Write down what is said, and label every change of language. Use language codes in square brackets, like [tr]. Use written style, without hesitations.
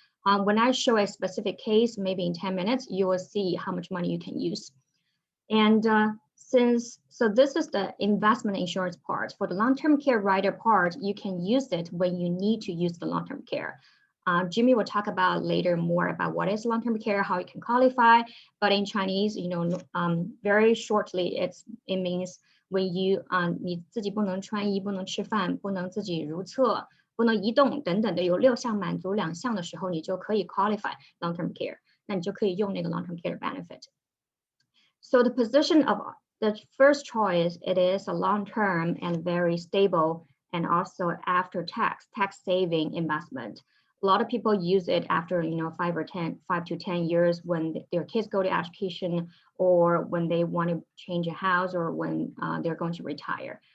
[en] When I show a specific case, maybe in 10 minutes, you will see how much money you can use. And so this is the investment insurance part. For the long-term care rider part, you can use it when you need to use the long-term care. Jimmy will talk about later more about what is long-term care, how you can qualify. But in Chinese, very shortly, it means when you [zh] 你自己不能穿衣，不能吃饭，不能自己如厕，不能移动等等的，有6项满足2项的时候，你就可以 [en] qualify long-term care， [zh] 那你就可以用那个 long-term care benefit. [en] So the position of the first choice, it is a long-term and very stable and also after tax saving investment. A lot of people use it after 5 to 10 years when their kids go to education or when they want to change a house or when they're going to retire.